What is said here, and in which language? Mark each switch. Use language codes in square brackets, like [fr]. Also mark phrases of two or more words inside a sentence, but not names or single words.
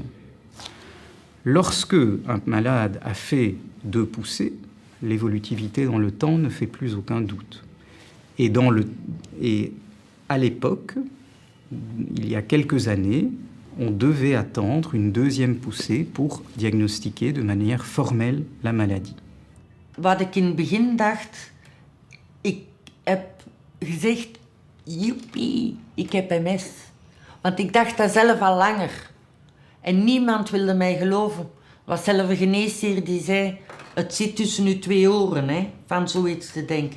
[fr] Lorsque un malade a fait 2 poussées, l'évolutivité dans le temps ne fait plus aucun doute. Et à l'époque, il y a quelques années, on devait attendre une 2e poussée pour diagnostiquer de manière formelle la maladie. [nl] Wat ik in het begin dacht, ik heb gezegd, joepie, ik heb MS. Want ik dacht dat zelf al langer. En niemand wilde mij geloven. Er was zelf een geneesheer die zei, het zit tussen uw 2 oren, hè, van zoiets te denken.